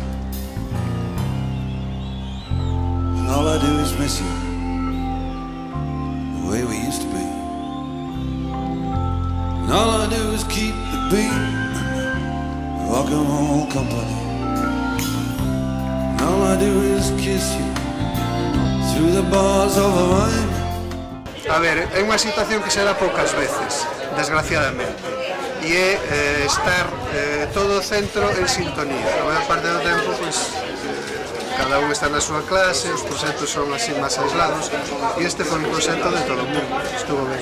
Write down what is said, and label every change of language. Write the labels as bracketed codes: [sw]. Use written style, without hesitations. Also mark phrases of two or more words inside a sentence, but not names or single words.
[en] And all I do is miss you, the way we used to be. And all I do is keep the beat, rock and roll company. And all I do is kiss you through the bars of the wine. [gl] A ver, é unha situación que se dá poucas veces, desgraciadamente, e é estar todo o centro en sintonía. A maior parte do tempo, pois, cada un está na súa clase, os proxectos son así máis aislados, e este foi un proxecto de todo o mundo, estuvo ben.